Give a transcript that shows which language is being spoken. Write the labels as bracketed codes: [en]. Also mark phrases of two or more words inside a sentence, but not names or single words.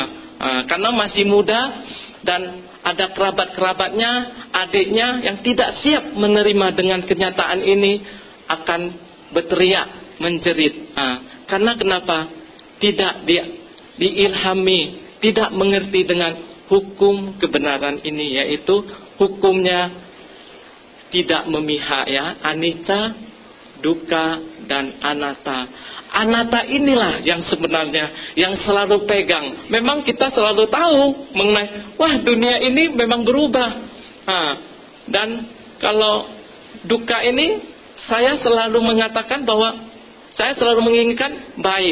[id] Karena masih muda dan ada kerabat-kerabatnya, adiknya yang tidak siap menerima dengan kenyataan ini, akan berteriak, menjerit. Karena kenapa? Tidak diilhami, tidak mengerti dengan hukum kebenaran ini, yaitu hukumnya tidak memihak ya, [pi] anicca, dukkha, dan anatta. [id] Anatta inilah yang sebenarnya yang selalu pegang. Memang kita selalu tahu mengenai, wah dunia ini memang berubah. Dan kalau dukkha ini, saya selalu mengatakan bahwa saya selalu menginginkan baik.